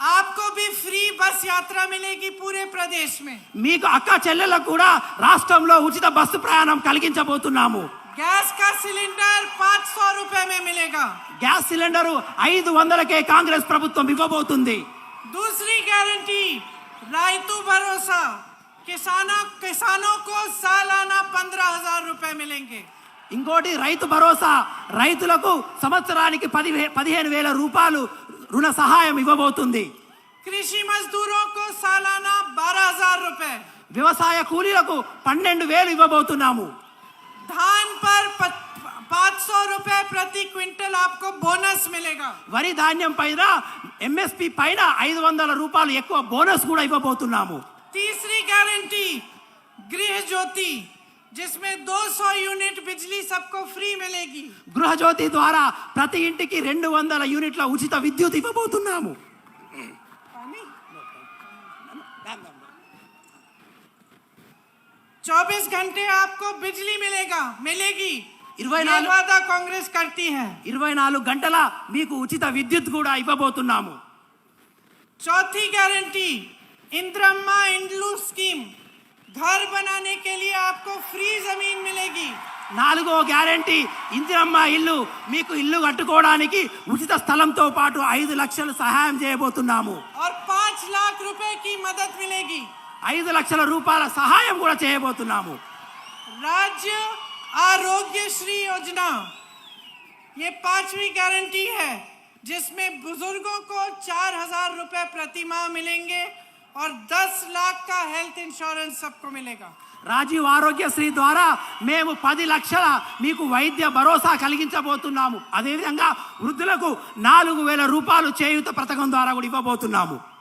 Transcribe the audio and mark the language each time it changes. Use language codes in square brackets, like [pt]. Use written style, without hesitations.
[hi] आपको भी फ्री बस यात्रा मिलेगी पूरे प्रदेश में. [te] మీకు అక్క చెల్లెలకు కూడా రాష్ట్రంలో ఉచిత బస్సు ప్రయాణం కలిగించబోతున్నాము. [hi] गैस का सिलेंडर 500 रुपए में मिलेगा. [te] గ్యాస్ సిలిండరు 500కే కాంగ్రెస్ ప్రభుత్వం ఇవ్వబోతుంది. [hi] दूसरी गारंटी रायतू भरोसा, किसानों को सालाना 15,000 रुपए मिलेंगे. [te] ఇంకోటి రైతు భరోసా, రైతులకు సంవత్సరానికి 15,000 రూపాయలు రుణ సహాయం ఇవ్వబోతుంది. [hi] कृषि मजदूरों को सालाना 12,000 रुपए. [te] వ్యవసాయ కూలీలకు 12,000 ఇవ్వబోతున్నాము. [hi] धान पर 500 रुपए प्रति क्विंटल आपको बोनस मिलेगा. [te] వరి ధాన్యం పైన ఎంఎస్పి పైన 500 రూపాయలు ఎక్కువ బోనస్ కూడా ఇవ్వబోతున్నాము. [hi] तीसरी गारंटी गृह ज्योति, जिसमें 200 यूनिट बिजली सबको फ्री मिलेगी. [te] గృహజ్యోతి ద్వారా ప్రతి ఇంటికి 200 యూనిట్ల ఉచిత విద్యుత్ ఇవ్వబోతున్నాము. [hi] 24 घंटे आपको बिजली मिलेगी. 24 ये वादा कांग्रेस करती है. [te] 24 గంటల మీకు ఉచిత విద్యుత్ కూడా ఇవ్వబోతున్నాము. [hi] चौथी गारंटी इंदिरा इंड्लू स्कीम, घर बनाने के लिए आपको फ्री जमीन मिलेगी. [te] 4వ గ్యారెంటీ ఇందిరమ్మ ఇల్లు, మీకు ఇల్లు కట్టుకోవడానికి ఉచిత స్థలంతో పాటు 5 లక్షలు సహాయం చేయబోతున్నాము. [hi] और 5 लाख रुपए की मदद मिलेगी. [te] 5 లక్షల రూపాయల సహాయం కూడా చేయబోతున్నాము. [hi] राज्य आरोग्य श्री योजना, ये 5वीं गारंटी है, जिसमें बुजुर्गों को 4,000 रुपए प्रति माह मिलेंगे और 10 लाख का हेल्थ इंश्योरेंस सबको मिलेगा. [te] రాజీవ్ ఆరోగ్యశ్రీ ద్వారా మేము 10 లక్షల మీకు వైద్య భరోసా కలిగించబోతున్నాము. అదేవిధంగా వృద్ధులకు 4,000 రూపాయలు చేయూత పథకం ద్వారా కూడా ఇవ్వబోతున్నాము.